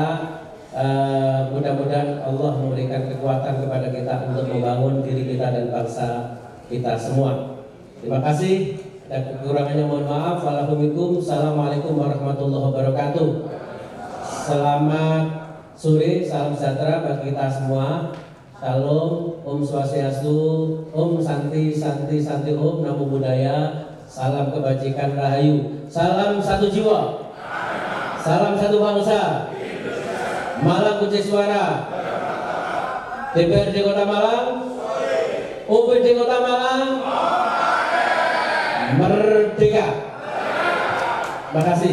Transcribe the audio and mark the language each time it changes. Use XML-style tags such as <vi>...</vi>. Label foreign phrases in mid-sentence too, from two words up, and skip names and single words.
<id>Mudah-mudahan Allah memberikan kekuatan kepada kita untuk membangun diri kita dan bangsa kita semua. Terima kasih, dan kekurangannya mohon maaf.</id> <ar>Assalamualaikum warahmatullahi wabarakatuh.</ar> <id>Selamat sore, salam sejahtera bagi kita semua.</id> <sa>Salam, Om Swastiastu, Om Santi, Santi, Santi Om,</sa> <pi>Namo Buddhaya.</pi> <id>Salam kebajikan rahayu. Salam satu jiwa. Salam satu bangsa. Malang kunci suara. DPRD Kota Malang. OPD Kota Malang. Merdeka. Terima kasih.</id>